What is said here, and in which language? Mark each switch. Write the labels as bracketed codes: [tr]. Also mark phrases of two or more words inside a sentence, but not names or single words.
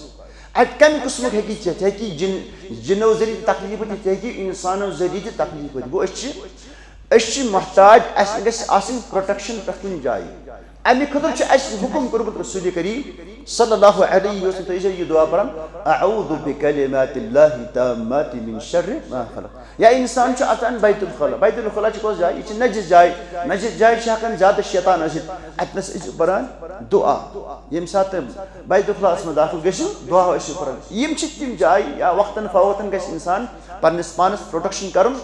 [ks] اتہِ کمہِ قٕسمُک ہیٚکی ژےٚ ہیٚکی جِنو ذٔریعہٕ تکلیٖف وٲتِتھ ژےٚ ہیٚکی انسانو ذٔریعہٕ تہِ تکلیٖف وٲتِتھ. گوٚو أسۍ چھِ محتاج اسہِ گژھِ آسٕنۍ پروٹیکشن پرٛٮ۪تھ کُنہِ جایہِ. امہِ خٲطرٕ چھُ اسہِ حُکم کوٚرمُت رسول کریم [ar] صلی اللہ علیہ وسلم [ks] تُہۍ ٲسِو یہِ دعا پران [ar] اعوذ بکلمات اللہ التامات من شر ما خلق. [ks] یا انسان چھُ اژان بیت الخلا. بیت الخلا چھِ کۄس جاے؟ یہِ چھِ نجس جاے. نجس جاے چھِ ہٮ۪کان زیادٕ شیطان ٲسِتھ. اتنس ٲسِو پران دعا. ییٚمہِ ساتہٕ بیت الخلاہس منٛز داخل گٔژھِو دعا ٲسِو پران. یِم چھِ تِم جایہِ یا وقتاً فوقتاً گژھِ انسان پننس پانس پروٹیکشن کرُن.